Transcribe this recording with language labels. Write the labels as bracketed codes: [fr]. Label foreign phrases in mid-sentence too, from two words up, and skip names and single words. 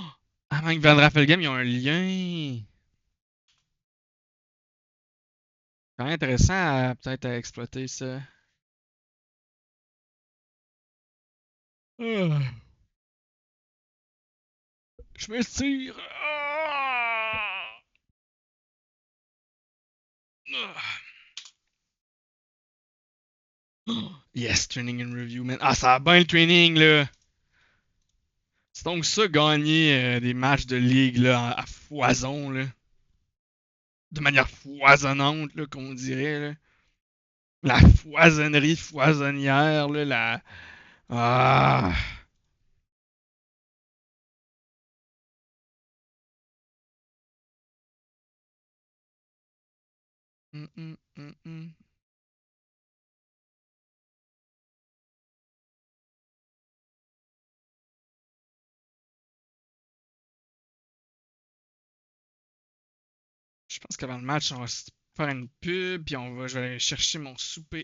[fr] Amang Van Raffelgem, ils ont un lien. Quand même intéressant à peut-être à exploiter ça. Ah, je me tire. Ah! [en] Yes, training and review, man. [fr] Ah, ça va bien le training, là. C'est donc ça, gagner des matchs de ligue là, à foison, là. De manière foisonnante, là, qu'on dirait. Là. La foisonnerie foisonnière, là, la. Ah. Hum, hum, hum, hum. Je pense qu'avant le match, on va se faire une pub, puis je vais aller chercher mon souper.